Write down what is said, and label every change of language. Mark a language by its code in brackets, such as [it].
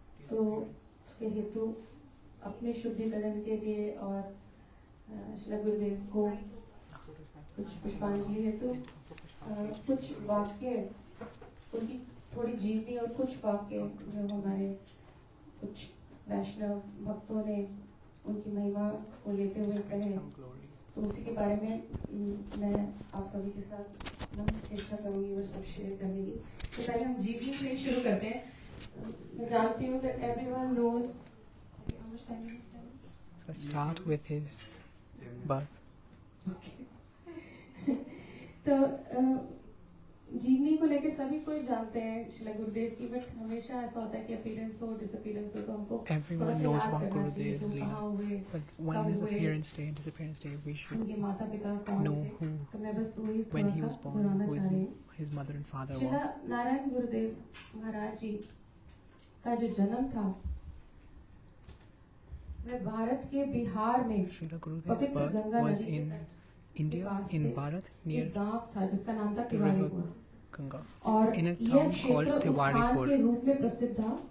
[hi] तो उसके हेतु अपने शुद्धिकरण के लिए और श्रील गुरुदेव को कुछ पुष्पांजलि हेतु कुछ वाक्य, उनकी थोड़ी जीवनी और कुछ वाक्य जो हमारे कुछ वैष्णव भक्तों ने उनकी महिमा को लेते हुए कहे, तो उसी के बारे में मैं आप सभी के साथ चेष्टा करूंगी और सब शेयर करने की। तो पहले हम जीवनी से शुरू करते हैं। मैं जानती हूँ [en] that everyone knows. So start with his birth. [hi] तो जीवनी को लेके सभी कोई जानते हैं श्रील गुरुदेव की, बट हमेशा ऐसा होता है कि अपीयरेंस हो, डिसअपीयरेंस हो, तो हमको [en] Everyone knows about Gurudev's Leela, but when his appearance day and disappearance day, we should know when he was born, who his mother and father were. [hi] Srila Narayan गुरुदेव महाराज जी का जो जन्म था, वह भारत के बिहार में [en] Srila Gurudev's birth was in India, in Bharat, near the river Ganga, in a town called Tiwaripur.